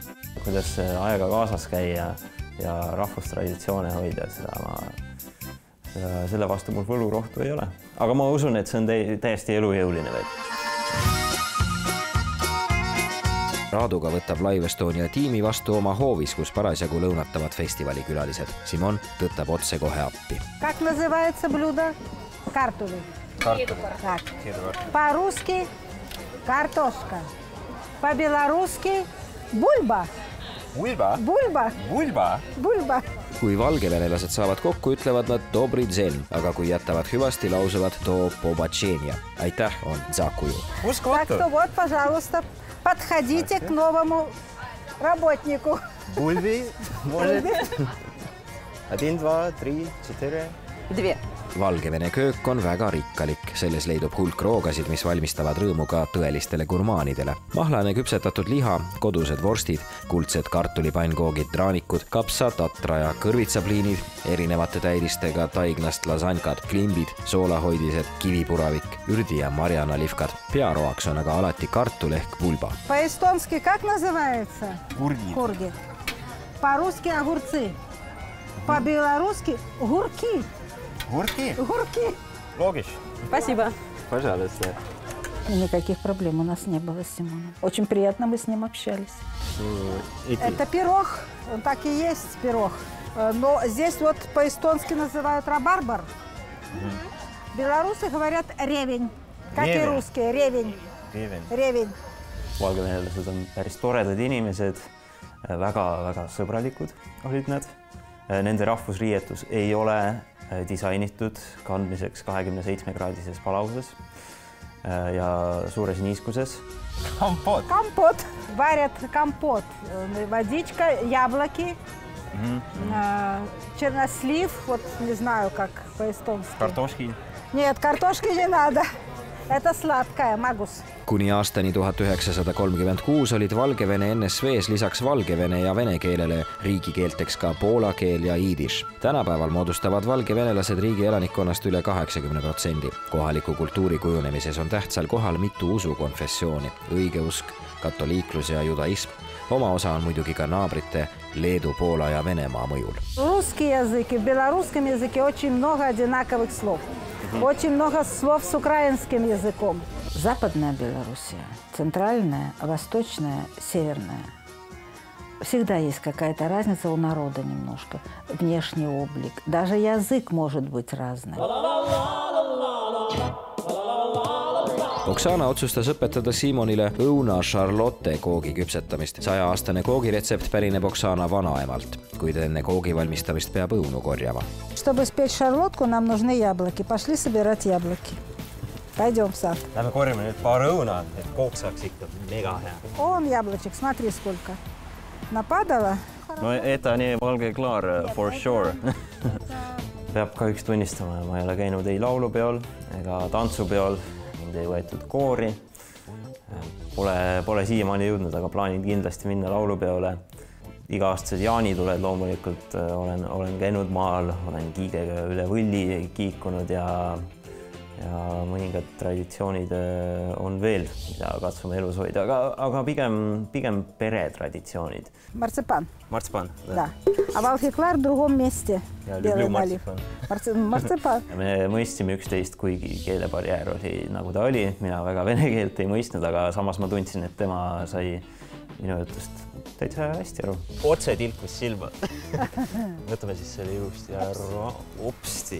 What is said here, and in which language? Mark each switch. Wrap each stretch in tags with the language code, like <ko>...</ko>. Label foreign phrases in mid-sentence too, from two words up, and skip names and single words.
<et>Kuidas aega kaasas käia ja rahvustraditsioone hoida, selle vastu mul võlurohtu ei ole. Aga ma usun, et see on täiesti elujõuline veel. Raaduga võtab Live Estonia tiimi vastu oma hoovis, kus parasjagu lõunatavad festivalikülalised. Simon tõttab otse kohe appi.</et> <ru>Как называется блюдо? Картули. Так. По-русски картошка. По-белорусски бульба. Bulba? Bulba. Bulba? Bulba.</ru> <et>Kui valgevenelased saavad kokku, ütlevad nad</et> <be>Добры дзень,</be> <et>aga kui jätavad hüvasti, lausuvad</et> <be>Да пабачэння.</be> <et>Aitäh on Zakuju.</et> <ru>Так что вот, пожалуйста, подходите к новому работнику. Бульби, может? 1, 2, 3, 4. 2.</ru> <et>Valgevene köök on väga rikkalik. Selles leidub hulk roogasid, mis valmistavad rõõmu ka tõelistele gurmaanidele. Mahlane küpsetatud liha, kodused vorstid, kuldsed kartulipannkoogid, traanikud, kapsa, tatra ja kõrvitsapliinid, erinevate täidistega taignast lasankad, klimbid, soolahoidised, kivipuravik, ürdi ja marjanalifkad. Pearoaks on aga alati kartul ehk bulba.</et> <ru>По-эстонски как называется? Kurgi. Kurgi. По-русски огурцы. По-белорусски гурки. Гурки? Гурки. Логично. Спасибо. Пожалуйста. Никаких проблем у нас не было с Симоном. Очень приятно мы с ним общались. Это пирог. Он так и есть пирог. Но здесь вот по-эстонски называют рабарбар. Белорусы говорят ревень. Как и русские. Ревень. Revin.</ru> <et>Valgevenelased on päris toredad inimesed, väga sõbralikud olid nad. Nende rahvusriietus ei ole disainitud kandmiseks 27-kraadises palavuses ja suures niiskuses.</et> <ru>Компот. Компот. Варят компот. Водичка, яблоки, чернослив, вот не знаю, как по-эстонски. Картошки? Нет, картошки не надо. Это сладкая, магус.</ru> <et>Kuni aastani 1936 olid Valgevene NSV-s lisaks valgevene ja vene keelele riigikeelteks ka poola keel ja iidiš. Tänapäeval moodustavad valgevenelased riigi elanikkonnast üle 80%. Kohaliku kultuuri kujunemises on tähtsal kohal mitu usukonfessiooni, õigeusk, katoliiklus ja judaism. Oma osa on muidugi ka naabrite Leedu, Poola ja Venemaa mõjul.</et> <ru>Русский язык и в белорусском языке очень много одинаковых слов. Очень много слов с украинским языком. Западная Белоруссия, центральная, восточная, северная. Всегда есть какая-то разница у народа немножко. Внешний облик. Даже язык может быть разный.</ru> <et>Oksana otsustas õpetada Simonile õuna Charlotte koogi küpsetamist. 100-aastane koogiretsept pärineb Oksana vanaemalt, kuid enne koogi valmistamist peab õunu korjama.</et> <ru>Чтобы спечь шарлотку, нам нужны яблоки. Пошли собирать яблоки. Пойдем в сад.</ru> <et>Lähme korjame nüüd paar õuna, et kook saaks ikka mega hea.</et> <ru>Он яблочек, смотри сколько. Нападало. No это не</ru> <et>valge klaar,</et> <en>for sure.</en> <et>Peab kahjuks tunnistama, ma ei ole käinud ei laulupeol ega tantsupeol, mind ei võetud koori. Pole siiamaani jõudnud, aga plaanin kindlasti minna laulupeole. Iga-aastased jaanituled loomulikult olen käinud maal, olen kiigega üle võlli kiikunud ja mõningad traditsioonid on veel, mida katsume elus hoida, aga pigem peretraditsioonid.</et> <ru>Марципан. Марципан, да. А Волхиклар в другом месте. Ja люблю марципан. Martsipan.</ru> <et>Me mõistsime üksteist, kuigi keelebarjäär oli nagu ta oli. Mina väga vene keelt ei mõistnud, aga samas ma tundsin, et tema sai minu jutust täitsa hästi aru. Otse tilkus silma. Võtame siis selle ilusti ära. Opsti.</et>